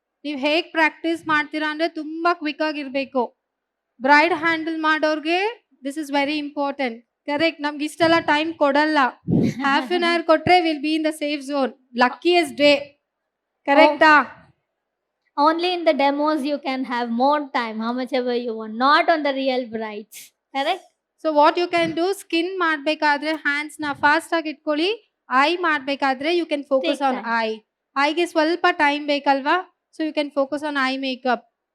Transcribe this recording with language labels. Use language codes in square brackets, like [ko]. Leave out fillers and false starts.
[kn] ನೀವು ಹೇಗೆ ಪ್ರಾಕ್ಟೀಸ್ ಮಾಡ್ತೀರಾ ಅಂದರೆ ತುಂಬ ಕ್ವಿಕ್ ಆಗಿರಬೇಕು. ಬ್ರೈಡ್ ಹ್ಯಾಂಡಲ್ ಮಾಡೋರಿಗೆ [en] This is very important. Correct, [kn] ನಮ್ಗೆ ಇಷ್ಟೆಲ್ಲ ಟೈಮ್ ಕೊಡಲ್ಲ. [en] Half an hour ಕೊಟ್ಟರೆ will be in the safe zone. Luckiest day. ಕರೆಕ್ಟಾ? Only in the demos you can have more time, how much ever you want, not on the real brides. Correct? So what you can do, [kn] skin ಮಾಡಬೇಕಾದ್ರೆ ಹ್ಯಾಂಡ್ಸ್ನ ಫಾಸ್ಟಾಗಿ ಇಟ್ಕೊಳ್ಳಿ. [en] Eye ಮಾಡಬೇಕಾದ್ರೆ you can focus Take on time. Eye. [kn] ಐಗೆ ಸ್ವಲ್ಪ time ಬೇಕಲ್ವಾ, [en] So you can focus on eye makeup.